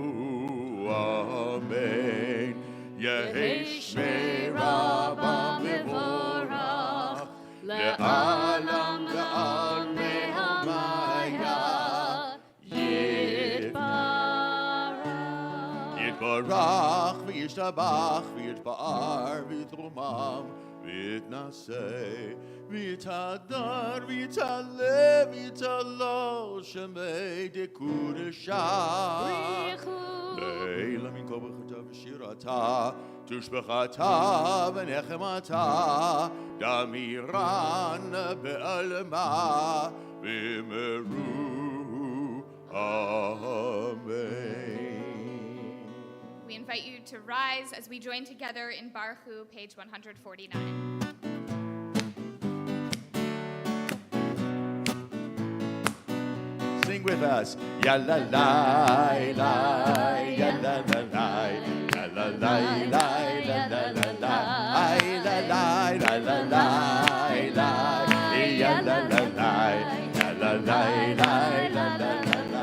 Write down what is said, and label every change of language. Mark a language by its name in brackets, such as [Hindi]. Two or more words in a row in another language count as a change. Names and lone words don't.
[Aramaic] Amen Yehi Shmei Rabba Mevorach Le'alam Le'al Me'amaya Yitbarach V'yishtabach V'yitba'ar V'yitrumam V'yitnaseh V'yitadar V'yitaleh V'yitalo Shemei Dekudeshah Leila min kol b'chata v'shirata Tushbechata v'nechemata Damiran be'alma V'meru Amen. [English] We invite you to rise as we join together in Baruch Hu, page 149. Sing with us. Ya la la la, ya la la la, ya la la la, ya la la la, ay la la la la la, ya la la la, ya la la la, la la la.